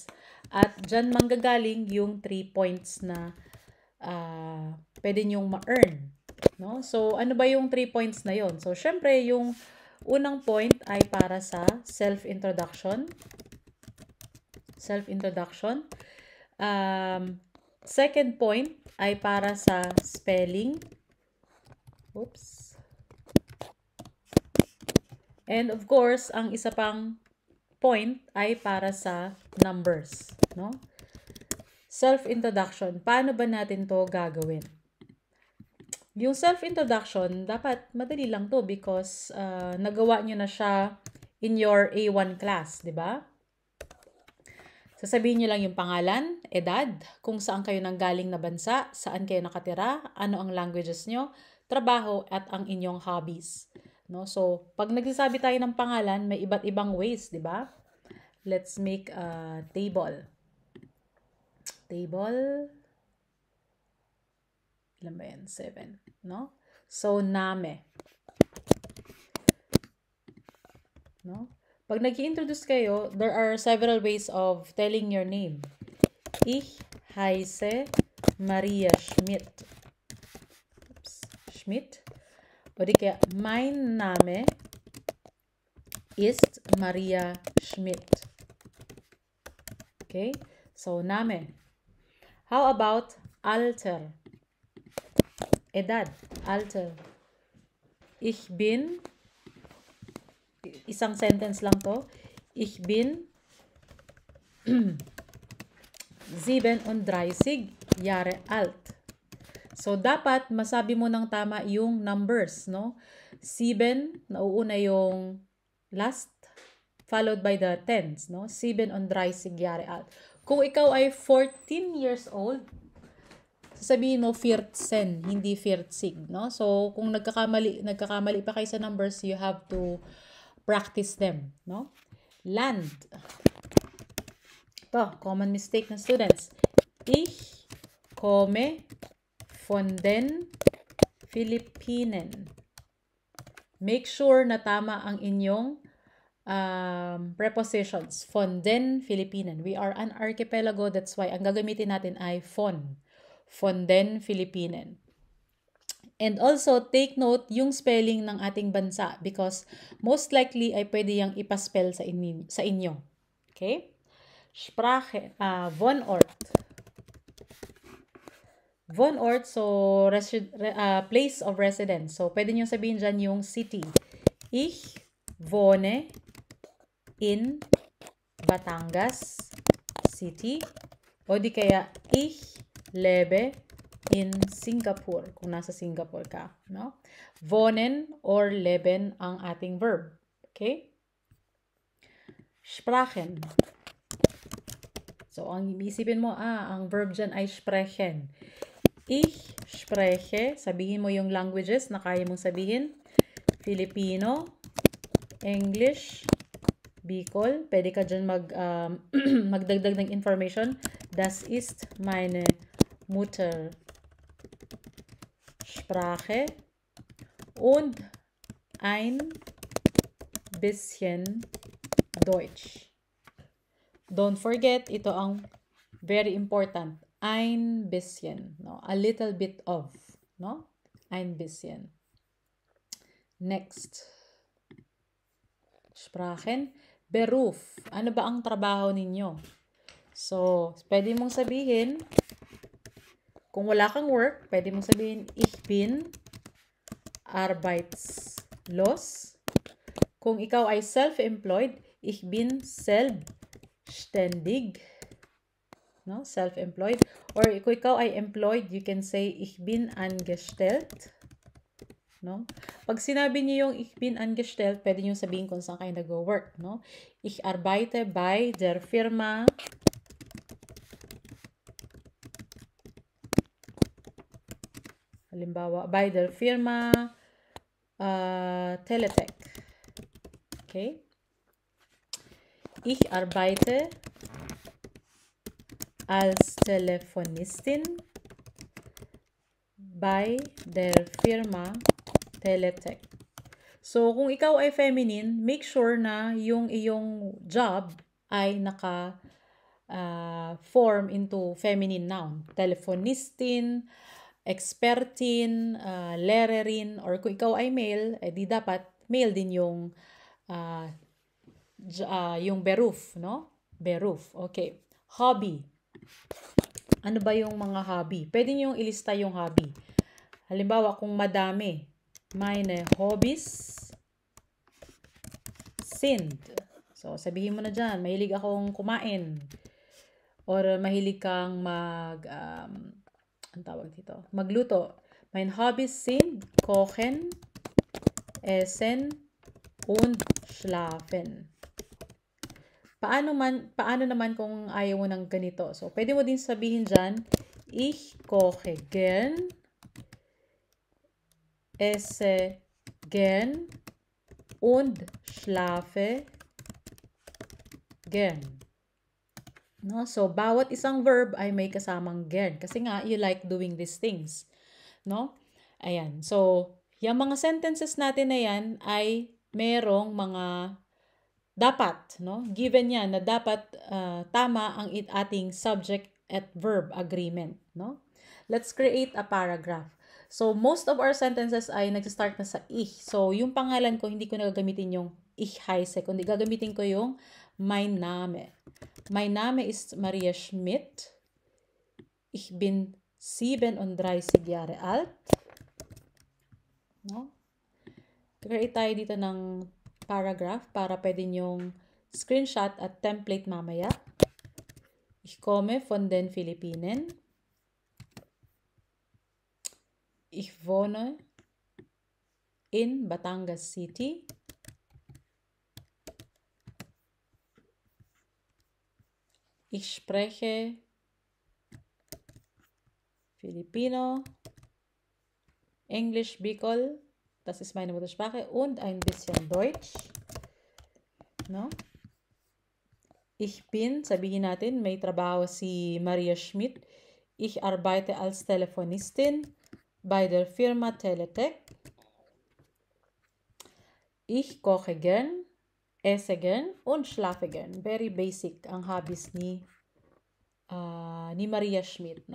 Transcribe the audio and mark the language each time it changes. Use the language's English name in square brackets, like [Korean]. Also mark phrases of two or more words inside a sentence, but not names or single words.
[Filipino] At dyan manggagaling yung 3 points na pwede nyong ma-earn. No? So, ano ba yung 3 points na yon? So, syempre, yung unang point ay para sa self-introduction. Self-introduction. Second point ay para sa spelling. [English] Oops. And of course, [Filipino] ang isa pang point ay para sa numbers, no? Self-introduction. Paano ba natin to gagawin? Yung self-introduction, dapat madali lang to because nagawa nyo na siya [English] in your A1 class, [Filipino] di ba? Sasabihin nyo lang yung pangalan, edad, kung saan kayo nanggaling na bansa, saan kayo nakatira, ano ang languages nyo, trabaho, at ang inyong hobbies. No? So, pag nagsasabi tayo ng pangalan, may iba't ibang ways, di ba? [English] Let's make a table. Table. [Filipino] Ilan ba yan? 7. No? So, name. No? Pag nag-i-introduce kayo, [English] there are several ways of telling your name. [German] Ich heiße Maria Schmidt. Oops. Schmidt. [Filipino] O di kaya, [German] mein Name ist Maria Schmidt. [English] Okay? So, Name. How about Alter? Edad. Alter. [German] Ich bin, [Filipino] isang sentence lang to. [German] Ich bin 37 Jahre alt. [Filipino] So, dapat masabi mo ng tama yung numbers, no? 7, nauuna yung last, [English] followed by the tens, [Filipino] no? [German] 37 Jahre alt. [Filipino] Kung ikaw ay [English] 14 years old, [Filipino] sasabihin mo 14, hindi 40, no? So, kung nagkakamali pa kayo sa numbers, [English] you have to practice them, [Filipino] no? [German] Land. [Filipino] Ito, common mistake ng students. [German] Ich komme von den Philippinen. [English] Make sure [Filipino] na tama ang inyong prepositions. [German] Von den Philippinen. [English] We are an archipelago, that's why [Filipino] ang gagamitin natin ay [English] von. [German] Von den Philippinen. [English] And also, take note [Filipino] yung spelling ng ating bansa [English] because most likely [Filipino] ay pwede yung ipaspell sa inyo. [German] Okay? Sprache, Wohnort. Wohnort, [English] so place of residence. [Filipino] So, pwede nyo sabihin dyan yung city. [German] Ich wohne in Batangas City. [Filipino] O di kaya, [German] ich lebe in Singapore, [Filipino] kung nasa Singapore ka, no? [German] Wohnen or leben [Filipino] ang ating verb. [German] Okay? Sprachen. [Filipino] So, ang isipin mo, ang verb dyan ay sprechen. [German] Ich spreche, [Filipino] sabihin mo yung languages na kaya mong sabihin. Filipino, English, Bicol. Pwede ka dyan magdagdag ng information. [German] Das ist meine Mutter Sprache und ein bisschen Deutsch. [English] Don't forget, [Filipino] ito ang very important. [German] Ein bisschen, [English] no? A little bit of, no? [German] Ein bisschen. Next. Sprachen. Beruf. [Filipino] Ano ba ang trabaho ninyo? So, pwede mong sabihin, kung wala kang work, pwede mong sabihin, [German] ich bin arbeitslos. [Filipino] Kung ikaw ay self-employed, [German] ich bin selbstständig. [English] No? Self-employed. Or [Filipino] kung ikaw ay [English] employed, you can say, [German] ich bin angestellt. [Filipino] No? Pag sinabi niyo yung [German] ich bin angestellt, [Filipino] pwede niyo sabihin kung saan kayo nag-work. No? [German] Ich arbeite bei der Firma halimbawa, by der Firma Teletech. [Filipino] Okay? [German] Ich arbeite als Telefonistin by der Firma Teletech. [Filipino] So, kung ikaw ay feminine, [English] make sure [Filipino] na yung iyong job ay [English] form into feminine noun. [German] Telefonistin, expertin, lehrerin, [Filipino] or kung ikaw ay male, di dapat male din yung beruf, no? Beruf. Okay. Hobby. Ano ba yung mga hobby? Pwede nyo ilista yung hobby. Halimbawa, kung madami, [German] meine Hobbys sind. [Filipino] So, sabihin mo na dyan, mahilig akong kumain. Or mahilig kang ang tawag dito, magluto. [German] Mein Hobbys sind kochen, essen, und schlafen. [Filipino] Paano naman kung ayaw mo ng ganito? So, pwede mo din sabihin dyan, [German] ich koche gern, esse gern, und schlafe gern. [Filipino] No? So, bawat isang verb ay may kasamang gern. Kasi nga, [English] you like doing these things. No? [Filipino] Ayan. So, yung mga sentences natin na yan ay merong mga dapat, no? Given yan na dapat tama ang ating subject at verb agreement, no? [English] Let's create a paragraph. [Filipino] So, [English] most of our sentences [Filipino] ay nagsistart na sa ich. So, yung pangalan ko, hindi ko na gagamitin yung [German] ich heiße, [Filipino] kundi gagamitin ko yung [German] mein Name. Mein Name ist Maria Schmidt. Ich bin 37 Jahre alt. [Filipino] No? Create tayo dito ng paragraph para pwede nyong screenshot at template mamaya. [German] Ich komme von den Philippinen. Ich wohne in Batangas City. Ich spreche Filipino, Englisch Bicol, das ist meine Muttersprache, und ein bisschen Deutsch. No? Ich bin, [Filipino] sabihin natin, may trabaho si Maria Schmidt. [German] Ich arbeite als Telefonistin bei der Firma Teletech. Ich koche gern, esse gern und schlafe gern. [English] Very basic [Filipino] ang hobbies ni Maria Schmidt, no?